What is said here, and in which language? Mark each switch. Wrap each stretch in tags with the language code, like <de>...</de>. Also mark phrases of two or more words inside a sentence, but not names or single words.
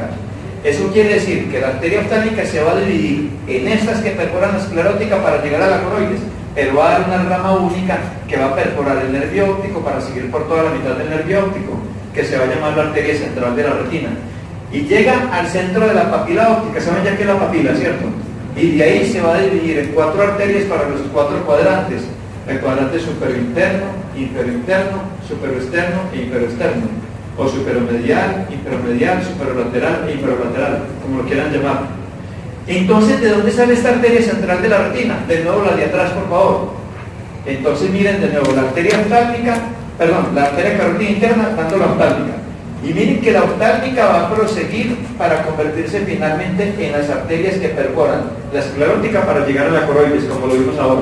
<es>Eso quiere decir que la arteria oftálmica se va a dividir en estas que perforan la esclerótica para llegar a la coroides, pero va a dar una rama única que va a perforar el nervio óptico para seguir por toda la mitad del nervio óptico, que se va a llamar la arteria central de la retina. Y llega al centro de la papila óptica, ¿saben ya que es la papila, cierto? Y de ahí se va a dividir en 4 arterias para los 4 cuadrantes. El cuadrante superointerno, inferointerno, superoexterno e inferoexterno. O superomedial, inferomedial, superolateral e inferolateral, como lo quieran llamar. Entonces, ¿de dónde sale esta arteria central de la retina? De nuevo la de atrás, por favor. Entonces, miren de nuevo la arteria oftálmica, perdón, la arteria carotina interna dando la oftálmica. Y miren que la oftálmica va a proseguir para convertirse finalmente en las arterias que perforan la esclerótica para llegar a la coroides, como lo vimos ahora.</es>